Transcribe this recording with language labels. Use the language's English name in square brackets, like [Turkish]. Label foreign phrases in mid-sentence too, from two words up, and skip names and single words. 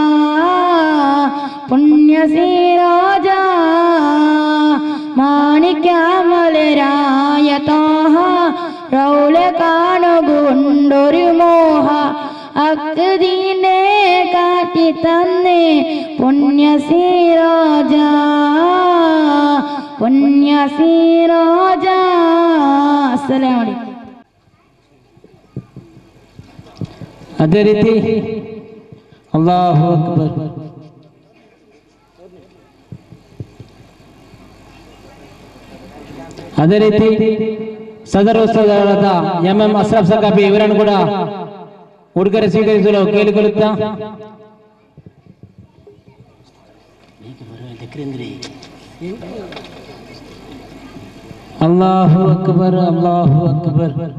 [Malayalam] പുണ്യസിരാജ മാണിക്യമലരായ താഹ റൗല കാണുകൊണ്ടൊരു മോഹ അക്ദീനെ കാട്ടി തന്നേ പുണ്യസിരാജ പുണ്യസിരാജ. [Arabic] السلام عليكم. [Kannada] ಅದೇ ರೀತಿ [Arabic] الله أكبر. [Kannada] ಅದೇ ರೀತಿ ಸದರ ಉತ್ಸವದ ಎಂಎಂ ಅಶ್ರಫ್ ಸಕಾಫಿ ಇವರನ್ನು ಕೂಡ ಉಡುಗೊರೆ ಸ್ವೀಕರಿಸಲು ಕೇಳಿಕೊಳ್ಳುತ್ತಾ [Arabic] الله أكبر الله أكبر.